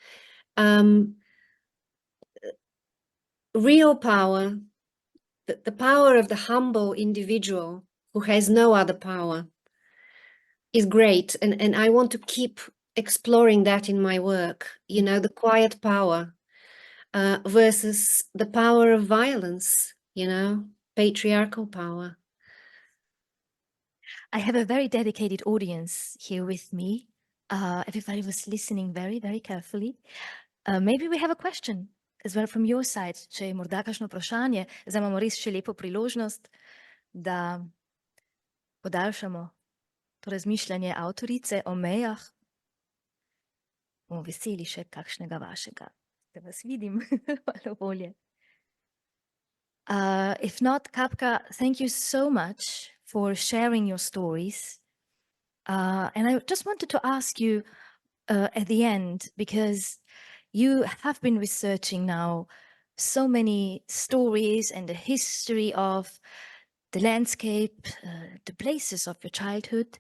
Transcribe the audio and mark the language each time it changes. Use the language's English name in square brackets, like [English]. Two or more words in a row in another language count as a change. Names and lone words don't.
[English] Real power, the power of the humble individual who has no other power, is great, and I want to keep exploring that in my work, you know, the quiet power versus the power of violence, you know, patriarchal power. I have a very dedicated audience here with me. Everybody was listening very, very carefully. Maybe we have a question as well from your side. [Slovenian] Če je morda kakšno vprašanje, zdaj imamo res še lepo priložnost, da podaljšamo to razmišljanje avtorice o mejah. Bomo veseli še kakšnega vašega, da vas vidim malo bolje. [English] If not, Kapka, thank you so much for sharing your stories. And I just wanted to ask you at the end, because you have been researching now so many stories and the history of the landscape, the places of your childhood.